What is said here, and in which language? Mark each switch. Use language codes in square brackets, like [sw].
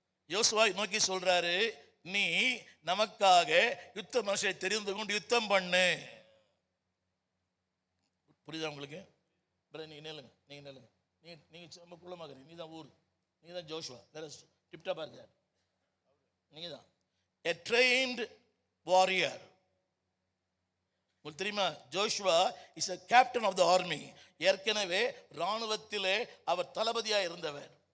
[ta] யோசுவா நோக்கி சொல்றாரு, நீ நமக்காக யுத்த மனுஷனை தெரிந்து கொண்டு யுத்தம் பண்ணு. புரியுதா உங்களுக்கு? நீங்க நில்லுங்க, நீங்க ரொம்ப குள்ளமாக்குறீங்க. நீ தான் ஊர், நீ தான் ஜோஷுவா. டிப்டாப்பா இருக்கார், நீங்க தான் [en] a trained warrior. [ta] உங்களுக்கு தெரியுமா, [en] Joshua is a captain of the army. [ta] ஏற்கனவே ராணுவத்திலே அவர் தளபதியா இருந்தவர்.